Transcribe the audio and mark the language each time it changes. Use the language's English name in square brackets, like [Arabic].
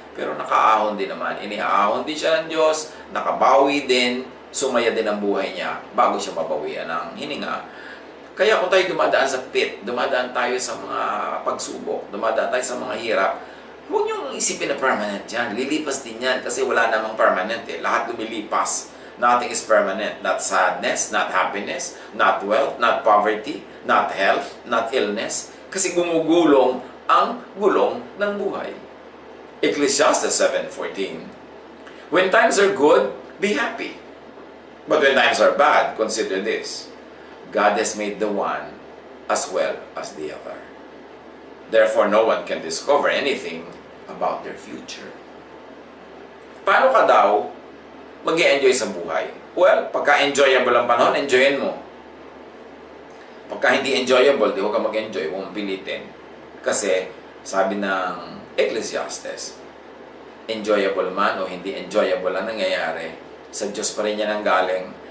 [Filipino] Pero nakaahon din naman, inihaahon din siya ng Diyos, nakabawi din, sumaya din ang buhay niya bago siya mabawian ng hininga. Kaya kung tayo dumadaan sa pit, dumadaan tayo sa mga pagsubok, dumadaan tayo sa mga hirap, huwag niyong isipin na permanent yan. Lilipas din yan kasi wala namang permanent Lahat lumilipas. [English] Nothing is permanent. Not sadness, not happiness, not wealth, not poverty, not health, not illness. [Filipino] Kasi gumugulong ang gulong ng buhay. [English] Ecclesiastes 7:14. When times are good, be happy. But when times are bad, consider this. God has made the one as well as the other. Therefore, no one can discover anything about their future. [Filipino] Paano ka daw mag-i-enjoy sa buhay? Well, pagka enjoyable ang panahon, enjoyin mo. Pagka hindi enjoyable, di huwag ka mag-enjoy, huwag mong pilitin. Kasi, sabi ng Ecclesiastes, enjoyable man o hindi enjoyable ang nangyayari, sa Diyos pa rin yan ang galing.